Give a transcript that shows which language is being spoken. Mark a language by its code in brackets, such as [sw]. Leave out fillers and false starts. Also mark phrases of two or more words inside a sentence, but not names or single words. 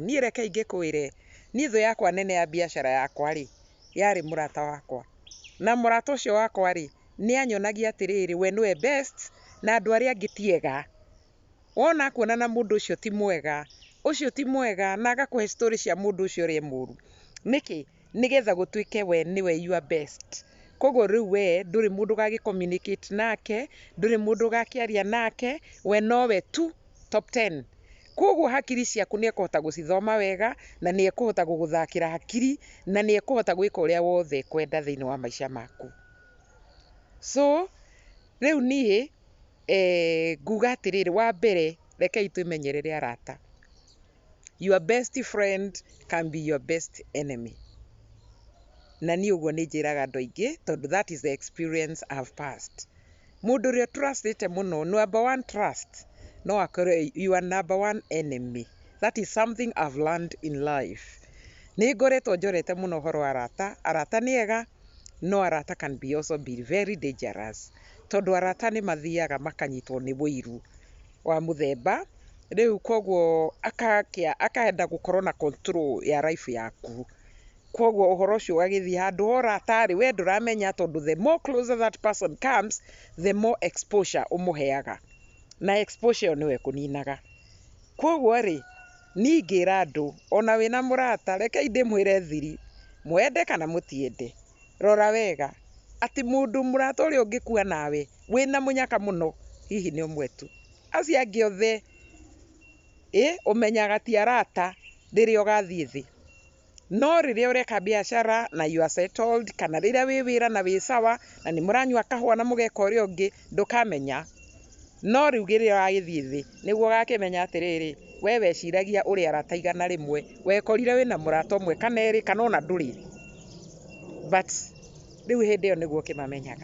[ki] Niĩ reke ingĩkwĩre, niĩ thũ yakwa nene ya biacara yakwa rĩ, yarĩ mũrata wakwa. Na mũrata ũcio wakwa rĩ, nĩanyonagia atĩrĩrĩ, we nĩwe best, na andũ arĩa angĩ ti ega. Wona akuona na mũndũ ũcio ti mwega, na agakũhe story cia mũndũ ũcio ũrĩa mũru. Nĩkĩ? Nĩgetha gũtuĩke we nĩwe [en] your best. [ki] Koguo rĩu we ndũrĩ mũndũ ũgagĩ communicate nake, ndũrĩ mũndũ ũgakĩaria nake, we nowe tu top 10. Koguo hakiri ciaku nĩekũhota gũcithoma wega, na nĩekũhota gũgũthakĩra hakiri, na nĩekũhota gwĩka ũrĩa wothe ekwenda thĩinĩ wa maica maku. So rĩu niĩ nguga atĩrĩrĩ, wa mbere rekei twĩmenyerere arata. [en] Your best friend can be your best enemy. [ki] Na niĩ ũguo nĩnjĩraga andũ aingĩ, tondũ [en] that is the experience I've passed. [ki] Mũndũ ũrĩa trustĩte mũno, [en] number one trust, [ki] no akorwo [en] your number one enemy. That is something I've learned in life. [ki] Nĩngoretwo njorete mũno ũhoro wa arata. Arata nĩ ega, no arata [en] can be also be very dangerous. [ki] Tondũ arata nĩmathiaga makanyitwo nĩ wũiru wa mũthemba. Rĩu koguo akenda gũkorwo na control ya life yaku. Koguo ũhoro ũcio ũgagĩthiĩ handũ ha ũrata rĩ, we ndũramenya, tondũ [en] the more closer that person comes, the more exposure [ki] ũmũheaga. Na exposure ĩyo nĩyo ĩkũninaga. Koguo rĩ, niĩ ingĩra andũ, ona wĩna mũrata, rekei ndĩmwĩre thiri, mwende kana mũtiende, rora wega atĩ mũrata ũrĩa ũngĩkua nawe wĩna mũnyaka mũno, hihi nĩ ũmwe tu. Acio angĩ othe ũmenyaga ti arata rĩrĩa ũgathiĩ thĩ. No rĩrĩa ũreka biacara na [en] you are settled, [ki] kana rĩrĩa wĩ wĩra na wĩ sawa, na nĩmũranyua kahũa na mũgeka ũrĩa ũngĩ, ndũkamenya. No rĩu rĩrĩa wagĩthiĩ thĩ, nĩguo ũgakĩmenya atĩrĩrĩ, we weciragia ũrĩ arata igana rĩmwe, wekorire wĩna mũrata ũmwe kana erĩ, kana ona ndũrĩ. But rĩu hĩndĩ ĩyo nĩguo ũkĩmamenyaga.